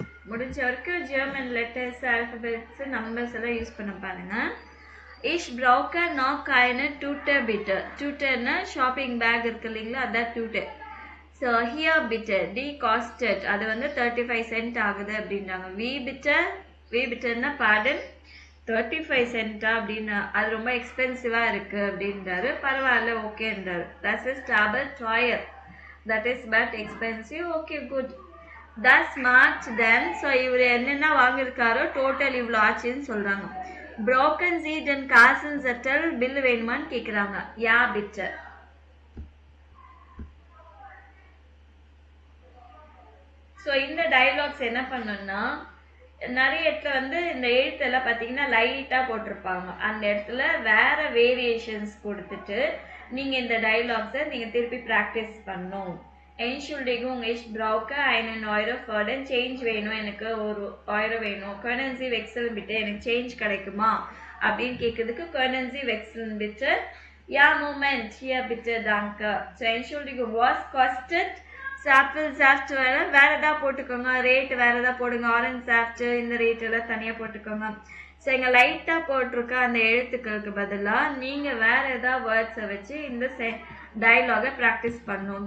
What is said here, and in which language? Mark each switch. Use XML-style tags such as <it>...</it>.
<ta>முடிஞ்ச வரைக்கும் German letters, alphabets, numbers எல்லாம் யூஸ் பண்ண பாருங்க.</ta> <de>Ich brauche noch eine Tüte bitte.</de> <ta>Tüteனா shopping back இருக்கு இல்லைங்களா, அதான் Tüte. So</ta> <de>here bitte, die kostet</de> <ta>அது வந்து 35 cent ஆகுது அப்படின்றாங்க.</ta> <de>wie bitte</de> <ta>ன்னா pardon 35 cent அப்படின்னு, அது ரொம்ப எக்ஸ்பென்சிவாக இருக்குது அப்படின்றாரு. பரவாயில்ல ஓகேன்றாரு.</ta> <de>Das ist aber teuer.</de> <en>That is but expensive. Okay, good. Thus much then.</en> <ta>So இவர் என்னென்ன வாங்கியிருக்காரோ டோட்டல் இவ்வளோ ஆச்சுன்னு சொல்கிறாங்க.</ta> <en>broken seed</en> <ta>and Kassenzettel bill வேணுமான்னு கேட்குறாங்க.</ta> <de>யா bitte.</de> <ta>ஸோ இந்த டயலாக்ஸ் என்ன பண்ணணும்னா, நிறைய இடத்துல வந்து இந்த எழுத்தெல்லாம் பார்த்தீங்கன்னா லைட்டாக போட்டிருப்பாங்க. அந்த இடத்துல வேற வேரியேஷன்ஸ் கொடுத்துட்டு நீங்கள் இந்த டயலாக்ஸை நீங்கள் திருப்பி ப்ராக்டிஸ் பண்ணணும்.</ta> <de>Entschuldigung, ich brauche einen Euro für den Change</de> <ta>வேணும், எனக்கு ஒரு euro வேணும்.</ta> <de>Können Sie wechseln bitte,</de> <ta>எனக்கு சேஞ்ச் கிடைக்குமா அப்படின்னு கேட்குறதுக்கு</ta> <de>Können Sie wechseln bitte? Ja, Moment, hier bitte, danke. So Entschuldigung, was kostet?</de> <ta>Apple soft வேற ஏதாவது போட்டுக்கோங்க, ரேட் வேற ஏதாவது போடுங்க. ஆரஞ்ச் சாஃப்ட் இந்த ரேட் எல்லாம் தனியாக போட்டுக்கோங்க. ஸோ எங்கள் லைட்டாக போட்டிருக்க அந்த எழுத்துக்களுக்கு பதிலாக நீங்கள் வேற ஏதாவது வேர்ட்ஸை வச்சு இந்த டயலாகை ப்ராக்டிஸ் பண்ணணும்.</ta>